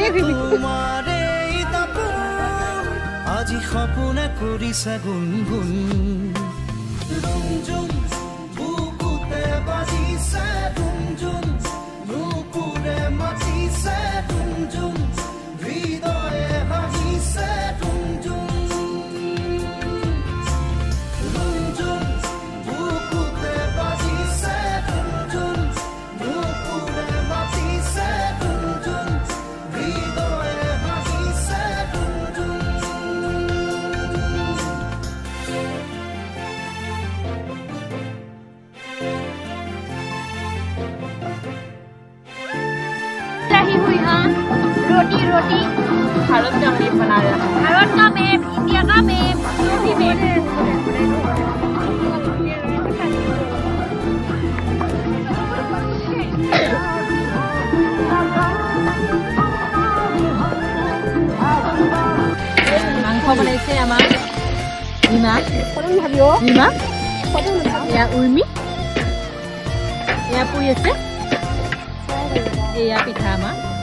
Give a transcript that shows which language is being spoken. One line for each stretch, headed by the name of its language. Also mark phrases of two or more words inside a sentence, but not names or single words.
Assamese: আজি সপোনে কৰিছে গুণগুণ বুকুতে বাজিছে গুঞ্জুন নুপুৰে মাতিছে গুঞ্জুন হৃদয়ে ভাঙিছে গুঞ্জুন গুঞ্জুন বুকুতে বাজিছে গুঞ্জুন নুপুৰে মাতিছে গুঞ্জুন হৃদয়ে ভাঙিছে গুঞ্জুন।
Hindi: रोटी रोटी भारत का मैप बना रहा है। भारत का मैप, इंडिया का मैप, यूपी मैप।
Assamese: মাংস বনাইছে আমাৰ ৰীমা ৰীমা এয়া উৰ্মি এয়া পুৰি আছে এয়া পিঠা আমাৰ